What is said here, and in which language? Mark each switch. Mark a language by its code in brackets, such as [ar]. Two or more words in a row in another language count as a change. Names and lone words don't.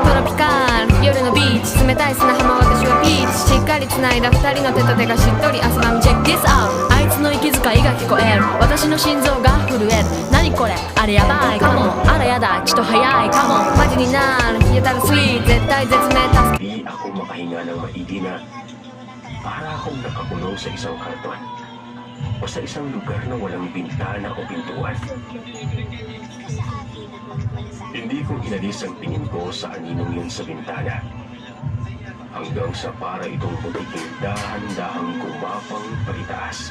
[ja] トロピカル夜のビーチ冷たい砂浜私はピーチしっかり繋いだ二人の手と手がしっとり汗ばむ [en] Check this out [ja] あいつの息遣いが聞こえる私の心臓が震える何これあれやばいかもあらやだちと早いかもマジになるやたらスイート絶対絶命助け。 [tl] Di ako makahinga ng maigi na para akong nakakulong sa isang karton o sa isang lugar na walang bintana o pintuan. Hindi ko inalis ang tingin ko sa aninong yun sa bintana hanggang sa para itong puting dahan-dahang gumapang paitaas.